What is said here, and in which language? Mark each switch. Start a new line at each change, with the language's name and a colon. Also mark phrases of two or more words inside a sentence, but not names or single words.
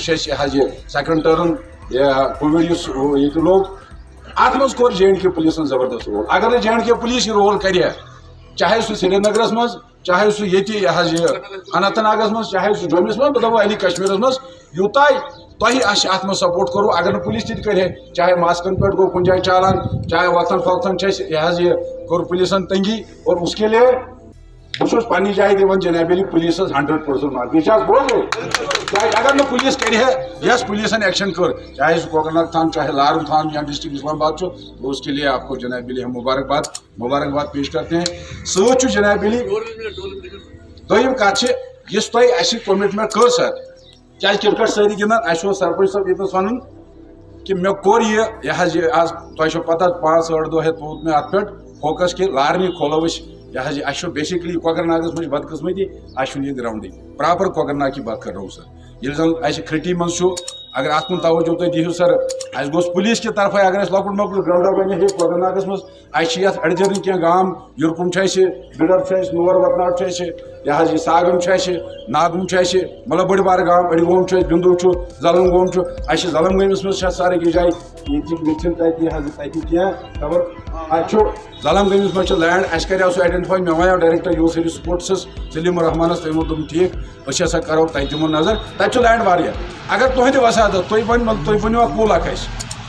Kashmiri: چھُ اَسہِ یہِ حظ یہِ سیکنڈ ٹٔرٕن کووِڈ یُس ییٚتہِ لوٚگ اتھ منٛز کوٚر JNK پُلیٖسن زبردست رول اگر نہٕ JNK پُلیٖس یہِ رول کرِ ہا چاہے سُہ سرینگرس منٛز چاہے سُہ ییٚتہِ یہِ حظ یہِ اننت ناگس منٛز چاہے سُہ جوٚمِس منٛز بہٕ دپو علی کشمیٖرس منٛز یوٗتاہ تۄہہِ اَسہِ اتھ منٛز سپورٹ کوٚروٕ اگر نہٕ پُلیٖس تہِ کرِ ہے چاہے ماسکن پٮ۪ٹھ گوٚو کُنہِ جایہِ چالان چاہے وقتن فوقتن چھِ اَسہِ یہِ حظ یہِ کوٚر پُلیٖسن تنگی
Urdu: اور اس کے لیے
Kashmiri: بہٕ چھُس پننہِ جایہِ دِوان جناب علی پُلیٖسس 100% مارک یہِ چھِ حظ بوزو چاہے اگر نہٕ پُلیٖس کرِ ہے یۄس پُلیٖسن ایکشن کٔر چاہے سُہ کۄکرناگ تھان چاہے لارُم تھان یا ڈسٹرکٹ اسلام آباد چھُ
Urdu: تو اس کے لیے آپ کو جناب علی ہم مبارکباد پیش کرتے ہیں
Kashmiri: سۭتۍ چھُ جناب علی دوٚیِم کتھ چھِ یُس تۄہہِ اَسہِ کومٹمنٹ کٔر سر کیازِ کرکٹ سٲری گِنٛدان اَسہِ اوس سرپنچ صٲب ییٚتنس وَنُن کہِ مےٚ کوٚر یہِ حظ یہِ آز تۄہہِ چھو پتہ 5-8 دۄہ ہیٚتھ تھوٚوُت مےٚ اتھ پٮ۪ٹھ فوکس کہِ لارنٕے کھولو أسۍ یہِ حظ یہِ اَسہِ چھُ بیسِکلی کۄکرناگس منٛز چھِ بدقٕسمتی اَسہِ چھُنہٕ ییٚتہِ گراونڈٕے پراپر کۄکرناگ
Urdu: کی بات کر رہا ہوں سر
Kashmiri: ییٚلہِ زن اَسہِ کھرٹی منٛز چھُ اگر اتھ کُن توجہ تُہۍ دِیِو سر اَسہِ گوٚژھ پُلیٖس کہِ طرفہٕ اگر اَسہِ لۄکُٹ مۄکُٹ گراونڈا بنہِ ہے کۄکرناگس منٛز اَسہِ چھِ یتھ أڈجن کینٛہہ گام یُرکُم چھُ اَسہِ بِڈر چھُ اَسہِ نور وتناٹ چھُ اَسہِ یہِ حظ یہِ ساگم چھُ اَسہِ ناگم چھُ اَسہِ مطلب بٔڑۍ بارٕ گام أڈگوم چھُ اَسہِ بِندوٗ چھُ زلم گوم چھُ اَسہِ چھِ زلم گٲمِس منٛز چھِ سارے أکِس جایہِ ییٚتہِ مےٚ چھِنہٕ تَتہِ یہِ حظ تَتہِ کینٛہہ خبر اَتہِ چھُ زلم گٲمِس منٛز چھُ لینڈ اَسہِ کریو سُہ آیڈنٹِفاے مےٚ ونیو ڈایریکٹر یوٗ سری سپوٹسس سلیٖم الرحمانس تٔمۍ ووٚن دوٚپُن ٹھیٖک أسۍ ہسا کرو تَتہِ دِمو نظر تَتہِ چھُ لینڈ واریاہ اگر تُہنٛدِ وسادت تُہۍ ؤنِو اکھ کُل اکھ اَسہِ